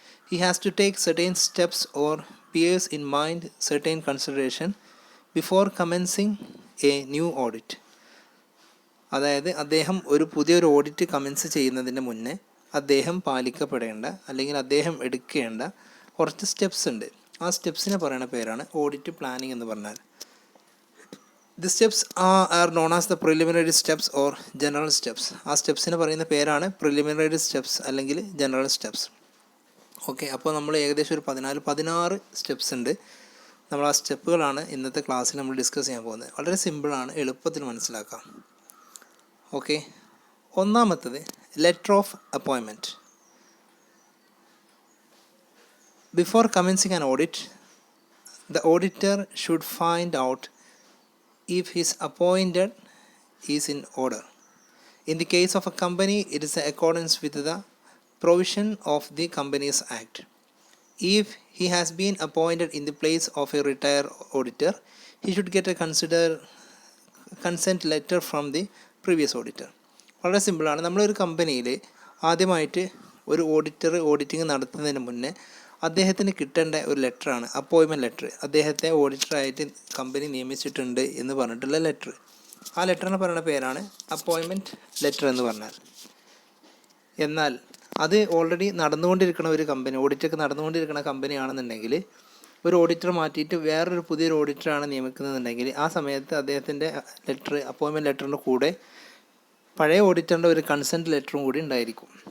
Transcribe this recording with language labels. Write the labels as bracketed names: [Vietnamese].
[English] He has to take certain steps or bears in mind certain consideration before commencing a new audit. [Malayalam] അതായത് അദ്ദേഹം ഒരു പുതിയൊരു audit comments ചെയ്യുന്നതിന് മുന്നേ അദ്ദേഹം പാലിക്കപ്പെടേണ്ട അല്ലെങ്കിൽ അദ്ദേഹം എടുക്കേണ്ട കുറച്ച് സ്റ്റെപ്സ് ഉണ്ട്. ആ സ്റ്റെപ്സിനെ പറയുന്ന പേരാണ് ഓഡിറ്റ് പ്ലാനിങ് എന്ന് പറഞ്ഞാൽ. [English] The steps are known as the preliminary steps or general steps. [Malayalam] ആ സ്റ്റെപ്സിന് പറയുന്ന പേരാണ് പ്രിലിമിനറി സ്റ്റെപ്സ് അല്ലെങ്കിൽ ജനറൽ സ്റ്റെപ്സ്. ഓക്കെ, അപ്പോൾ നമ്മൾ ഏകദേശം ഒരു 16 സ്റ്റെപ്സ് ഉണ്ട്. നമ്മൾ ആ സ്റ്റെപ്പുകളാണ് ഇന്നത്തെ ക്ലാസ്സിൽ നമ്മൾ ഡിസ്കസ് ചെയ്യാൻ പോകുന്നത്. വളരെ സിമ്പിളാണ്, എളുപ്പത്തിൽ മനസ്സിലാക്കാം. ഓക്കെ, ഒന്നാമത്തത് letter of appointment. [English] Before commencing an audit, the auditor should find out if his appointed is in order. In the case of a company, it is in accordance with the provision of the Companies Act. If he has been appointed in the place of a retired auditor, he should get a consent letter from the previous auditor. [Malayalam] വളരെ സിമ്പിളാണ്. നമ്മളൊരു കമ്പനിയിൽ ആദ്യമായിട്ട് ഒരു auditing നടത്തുന്നതിന് മുന്നേ അദ്ദേഹത്തിന് കിട്ടേണ്ട ഒരു ലെറ്ററാണ് അപ്പോയിൻമെൻറ്റ് ലെറ്റർ. അദ്ദേഹത്തെ ഓഡിറ്ററായിട്ട് കമ്പനി നിയമിച്ചിട്ടുണ്ട് എന്ന് പറഞ്ഞിട്ടുള്ള ലെറ്റർ. ആ ലെറ്ററിന് പറയുന്ന പേരാണ് അപ്പോയിൻമെൻറ്റ് ലെറ്റർ എന്ന് പറഞ്ഞാൽ. എന്നാൽ അത് ഓൾറെഡി നടന്നുകൊണ്ടിരിക്കുന്ന ഒരു കമ്പനി, ഓഡിറ്റൊക്കെ നടന്നുകൊണ്ടിരിക്കുന്ന കമ്പനിയാണെന്നുണ്ടെങ്കിൽ, ഒരു ഓഡിറ്റർ മാറ്റിയിട്ട് വേറൊരു പുതിയൊരു ഓഡിറ്ററാണ് നിയമിക്കുന്നതെന്നുണ്ടെങ്കിൽ, ആ സമയത്ത് അദ്ദേഹത്തിൻ്റെ ലെറ്റർ, അപ്പോയിൻമെൻറ്റ് ലെറ്ററിൻ്റെ കൂടെ പഴയ ഓഡിറ്ററിൻ്റെ ഒരു കൺസെൻറ്റ് ലെറ്ററും കൂടി ഉണ്ടായിരിക്കും.